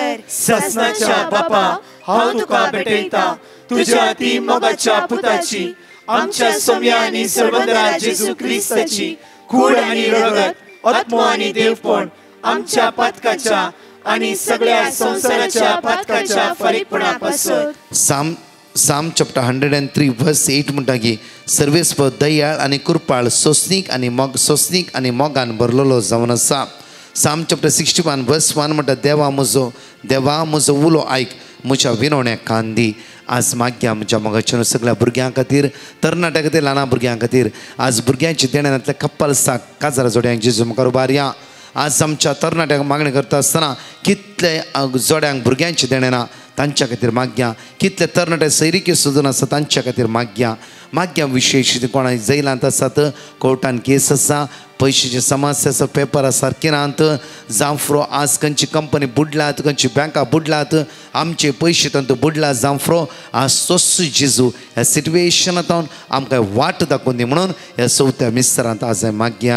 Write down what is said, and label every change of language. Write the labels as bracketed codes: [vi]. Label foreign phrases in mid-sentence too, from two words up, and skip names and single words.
[kok] ससनाच्या बापा हांव तुका भेटयता तुज्या ती मोगाच्या पुताची आमच्या सोम्या आनी सर्वंदरा जेजू क्रिस्ताची कूड आनी रगत आत्मो आनी देवपण आमच्या पातकाच्या आनी सगळ्या संसाराच्या पातकाच्या फरीकपणापासून [en] Psalm chapter 103 verse 8 [kok] म्हणटा की सर्वेस्पर दयाळ आनी कृपाळ सोसनीक आनी मोगान भरलेलो जावन आसा. [en] Psalm chapter 61 verse 1 [kok] म्हणटा देवा म्हजो उलो आयक म्हज्या विनवण्या कान दी. आज माग्या म्हज्या मोगाच्या सगळ्या भुरग्यां खातीर तरणाट्यां खातीर ल्हान भुरग्यां खातीर आज भुरग्यांच्या देण्यातल्या कप्पल साक काजार जोड्यांक जेजू मुखार उबार या. आज आमच्या तरणाट्यांक मागणी करता आसतना कितले जोड्यांक भुरग्यांचे देणे ना तांच्या खातीर माग्या कितले तरणाटे सैरिकी सोदून आसा तांच्या खातीर माग्या विशेष कोणा जैलांत आसात कोर्टान केस आसा पयशांची समस्या आसा पेपरां सारकी नात जावं फ्रो आज खंयची कंपनी बुडलात खंयची बँकां बुडलात आमचे पयशे तांतू बुडला जावं फ्रो आज सोस जेजू ह्या सिट्युएशनांत आमकां वाट दाखोवन दी म्हणून ह्या चवथ्या मिस्त्रांत आज माग्या